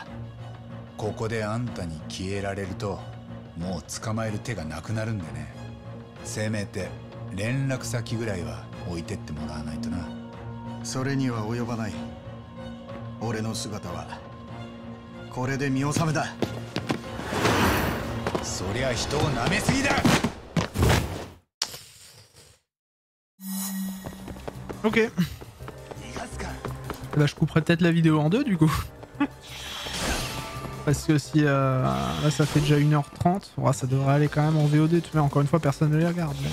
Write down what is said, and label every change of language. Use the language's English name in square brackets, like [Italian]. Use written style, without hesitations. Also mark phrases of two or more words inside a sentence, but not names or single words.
[Japanese] ここであんたに消えられるともう捕まえる手がなくなるんでね。せめて連絡先ぐらいは置いてってもらわないとな。それには及ばない。俺の姿はこれで見納めだ。そりゃ人を舐めすぎだ。 [French] Ok. Bah, je couperai peut-être la vidéo en deux du coup. Parce que si là ça fait déjà 1h30, ouais, ça devrait aller quand même en VOD. Tu vois, encore une fois, personne ne les regarde.